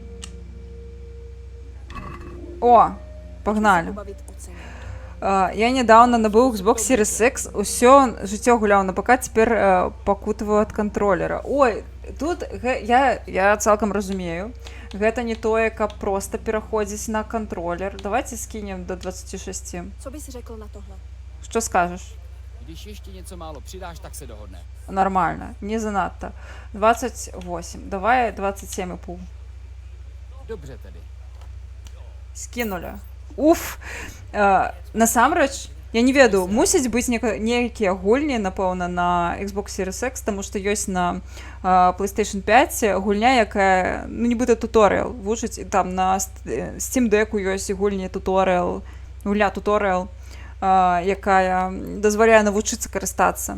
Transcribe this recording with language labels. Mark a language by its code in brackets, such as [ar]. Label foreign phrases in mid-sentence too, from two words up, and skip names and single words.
[be] О, погнали. Я недавно набыў Xbox Series X, усё жыццё гуляў на ПК, цяпер пакутываю ад кантролера. Ой, тут я цалкам разумею. Гэта не тое, каб просто пераходзіць на кантролер. [uk] Давайте скинем до 26. [cs] Co bys řekl na tohle? [uk] Що скажеш? [cs] Když ještě něco málo přidáš, tak se dohodne. [uk] Нормально, не занадто. 28. Давай 27,5. [cs] Dobře tedy. [be] Скинули. Уф! Насамрэч, я не ведаю, мусіць быць нейкія гульні, напэўна, на Xbox Series X, таму што ёсць на PlayStation 5 гульня, якая, ну, нібыта туторыял вучыць, і там на Steam Deck ёсць гульні туторыял, гульня туторыял, якая дазваляе навучыцца карыстацца.